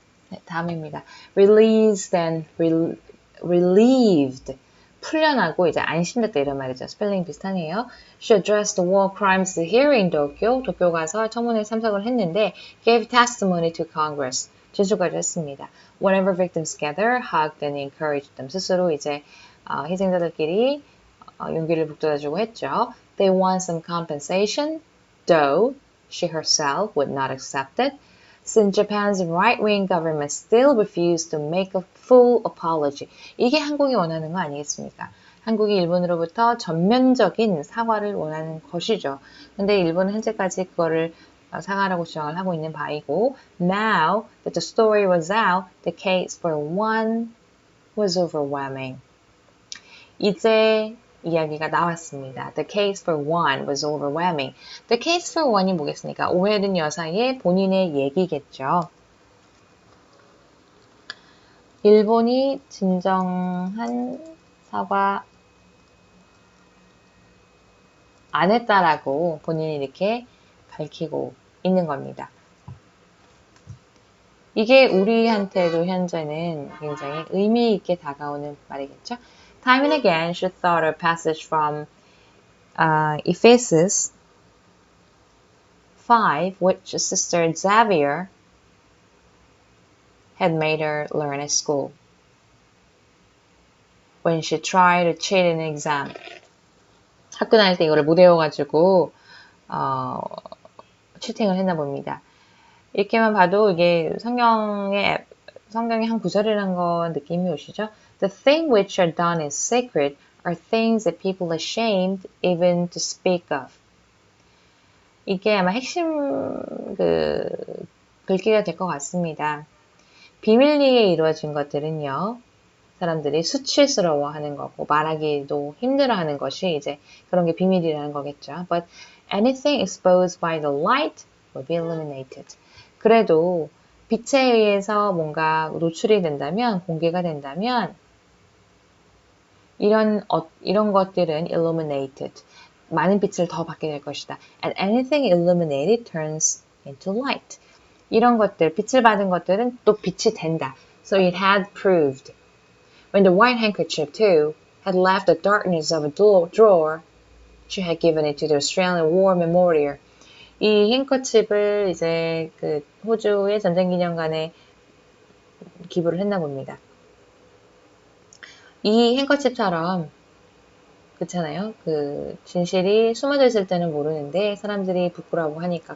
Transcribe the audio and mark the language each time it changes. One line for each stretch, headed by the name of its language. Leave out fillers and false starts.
Korean: 네, 다음입니다.
English: Released and relieved.
Korean: 풀려나고 이제 안심됐다 이런 말이죠. 스펠링 비슷하네요.
English: She addressed the war crimes here in Tokyo.
Korean: 도쿄 가서 청문회 참석을 했는데
English: gave testimony to Congress.
Korean: 진술까지 했습니다.
English: Whenever victims gather, hugged and encouraged them.
Korean: 스스로 이제 희생자들끼리 용기를 북돋아주고 했죠.
English: They want some compensation, though she herself would not accept it. Since Japan's right-wing government still refused to make a full apology.
Korean: 이게 한국이 원하는 거 아니겠습니까? 한국이 일본으로부터 전면적인 사과를 원하는 것이죠. 근데 일본은 현재까지 그거를 사과라고 주장을 하고 있는 바이고
English: Now that the story was out, the case for one was overwhelming.
Korean: 이제 이야기가 나왔습니다.
English: The case for one was overwhelming. The case for one이
Korean: 뭐겠습니까? 오해된 여사의 본인의 얘기겠죠. 일본이 진정한 사과 안 했다라고 본인이 이렇게 밝히고 있는 겁니다. 이게 우리한테도 현재는 굉장히 의미 있게 다가오는 말이겠죠.
English: Time and again, she thought a passage from Ephesus 5, which Sister Xavier had made her learn at school when she tried to cheat in an exam.
Korean: 학교 다닐 때 이거를 못 외워가지고 치팅을 했나 봅니다. 이렇게만 봐도 이게 성경의 한 구절이라는 거 느낌이 오시죠?
English: The things which are done in secret are things that people are ashamed even to speak of.
Korean: 이게 아마 핵심 글귀가 될 것 같습니다. 비밀리에 이루어진 것들은요, 사람들이 수치스러워하는 거고 말하기도 힘들어하는 것이 이제 그런 게 비밀이라는 거겠죠.
English: But anything exposed by the light will be illuminated.
Korean: 그래도 빛에 의해서 뭔가 노출이 된다면, 공개가 된다면 이런 것들은 illuminated. 많은 빛을 더 받게 될 것이다.
English: And anything illuminated turns into light.
Korean: 이런 것들, 빛을 받은 것들은 또 빛이 된다.
English: So it had proved. When the white handkerchief, too, had left the darkness of a drawer, she had given it to the Australian War Memorial.
Korean: 이 행커칩을 이제 그 호주의 전쟁기념관에 기부를 했나 봅니다. 이 행커칩처럼 그렇잖아요. 그 진실이 숨어져 있을 때는 모르는데 사람들이 부끄러워 하니까.